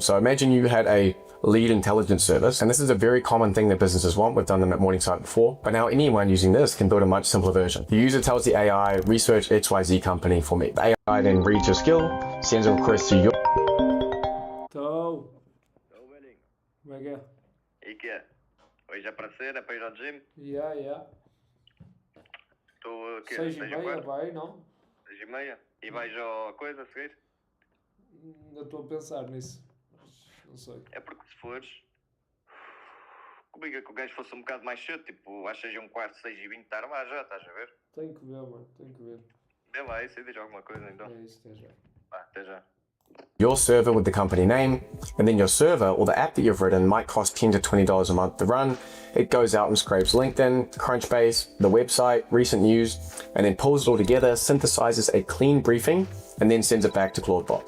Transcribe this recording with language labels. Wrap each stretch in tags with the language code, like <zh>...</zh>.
<en>So imagine you had a lead intelligence service, and this is a very common thing that businesses want. We've done them at Morningside before, but now anyone using this can build a much simpler version. The user tells the AI, research XYZ company for me. The AI then reads your skill, sends a request to your...</en> <pt>Então, Ô, velhinho, como é que é? e que é? Hoje é para ser, é para ir ao gym?</pt> <en>Yeah.</en> <pt>Tu o quê? 6h30 vai, não? 6h30? E vais ao coisa a seguir? Eu estou a pensar nisso, mas não sei. É porque se fores, comigo que o gajo fosse um bocado mais cedo, tipo, às 6h15, 6h20, estar lá já, estás a ver? Tem que ver, mano, tem que ver. Vê lá isso e diz alguma coisa então. É isso, até já. Até já.</pt> <en>Your server with the company name, and then your server or the app that you've written might cost $10 to $20 a month to run. It goes out and scrapes LinkedIn, Crunchbase, the website, recent news, and then pulls it all together, synthesizes a clean briefing, and then sends it back to Claudebot.</en>